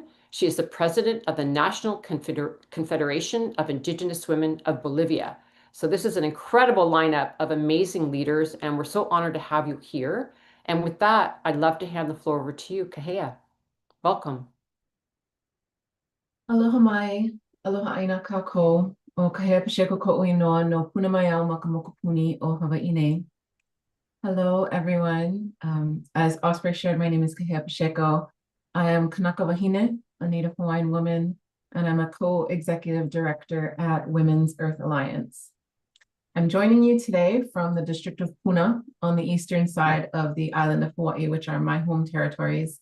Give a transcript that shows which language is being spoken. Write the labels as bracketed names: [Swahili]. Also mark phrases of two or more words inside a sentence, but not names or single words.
[English] She is the president of the National Confederation of Indigenous Women of Bolivia. So this is an incredible lineup of amazing leaders, and we're so honored to have you here. And with that, I'd love to hand the floor over to you, Kahea. Welcome. [Hawaiian] Aloha mai, aloha aina kako, o Kahea Pacheco ko'ui noa no punamaiao makamokopuni o Hawaii nei. [English] Hello, everyone. As Osprey shared, my name is Kahea Pacheco. I am [Hawaiian] Kanaka Wahine, [English] a Native Hawaiian woman, and I'm a co-executive director at Women's Earth Alliance. I'm joining you today from the District of Puna on the eastern side of the island of Hawaii, which are my home territories.